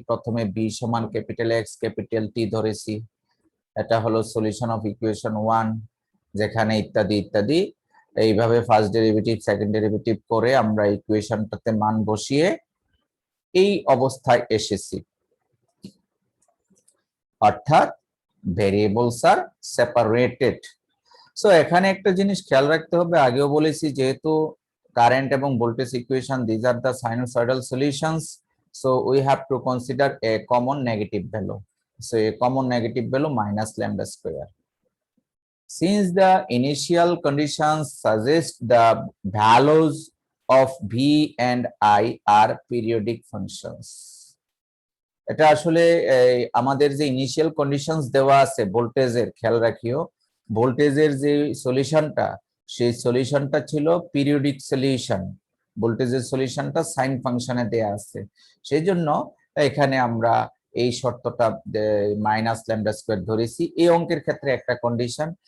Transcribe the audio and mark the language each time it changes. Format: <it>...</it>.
<bn>প্রথমে বি সমান capital x capital T ধরেছি, এটা হলো সলিউশন অফ ইকুয়েশন 1, যেখানে ইত্যাদি ইত্যাদি এইভাবে ফার্স্ট ডেরিভেটিভ সেকেন্ড ডেরিভেটিভ করে আমরা ইকুয়েশনটাতে মান বসিয়ে এই অবস্থায় এসেছি, অর্থাৎ ভেরিয়েবলস আর সেপারেটেড। সো এখানে একটা জিনিস খেয়াল রাখতে হবে, আগেও বলেছি, যেহেতু কারেন্ট এবং voltage equation,</bn> <en>This are the sinusoidal solutions, so we have to consider a common negative value. So a common negative value minus lambda square. Since the initial conditions suggest the values of V and I are periodic functions.</en> <bn>এটা আসলে আমাদের যে initial conditions দেওয়া আছে ভোল্টেজের, খেয়াল রাখিও, ভোল্টেজের যে সলিউশনটা, সেই সলিউশনটা ছিল পিরিয়ডিক সলিউশন। ভোল্টেজের সলিউশনটা সাইন ফাংশনে দেয়া আছে, সেই জন্য এখানে আমরা এই শর্তটা মাইনাস ল্যামডা স্কয়ার ধরেছি এই অঙ্কের ক্ষেত্রে একটা কন্ডিশন।</bn>